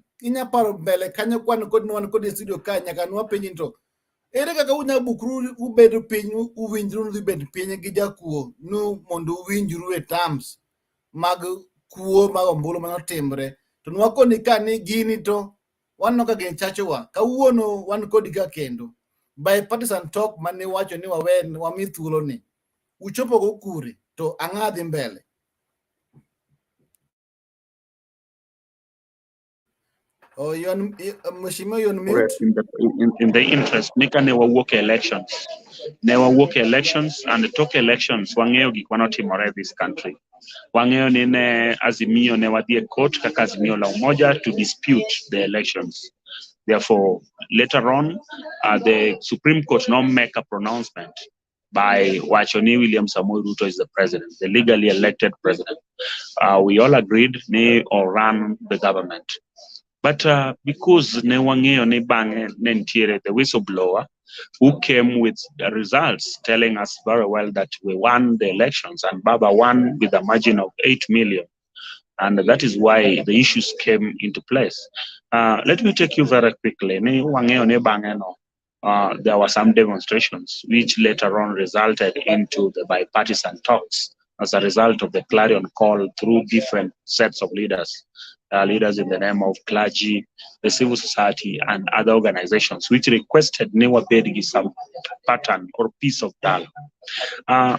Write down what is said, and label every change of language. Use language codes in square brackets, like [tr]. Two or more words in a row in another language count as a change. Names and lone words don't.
[luo] Inya paro mbele kanyo kwan kod studio ka nyaka nwa piny to ere kaka unya bukru ubedo piny uwinjru dhi bed piny gi jakuo nu mondo uwinjru e terms mag kuo mag ombulu manotimre to nwakoni ka ni gini to wanno ka gin chachowa kawuono wan kodi ka kendo [en] bipartisan talk [luo] mane wacho ni wami thuolo ni uchopo go kure to ang'a dhi mbele. [sw] Oh, Mheshimiwa, [en] you're on mute. In the interest, [luo] nika ne wawuok elections. Ne wawuok elections [en] and talk elections [luo] wang'eyo gik manotimore [en] this country. [luo] Wang'eyo ni ne Azimio ne wadhi e court kaka Azimio la Umoja [en] to dispute the elections. Therefore, later on, the Supreme Court now make a pronouncement by Wachoni William Samoei Ruto is the president, the legally elected president. We all agreed ne or run the government. But because [luo] ne wang'eyo ni bang'e ne ntiere [en] the whistleblower who came with the results telling us very well that we won the elections and Baba won with a margin of 8 million. And that is why the issues came into place. Let me take you very quickly. [luo] Ni wang'eyo ni bang'e no, [en] there were some demonstrations which later on resulted into the bipartisan talks as a result of the clarion call through different sets of leaders. Leaders in the name of clergy, the civil society, and other organizations, which requested [luo] Newa Bedigi [en] some pattern or piece of dialogue.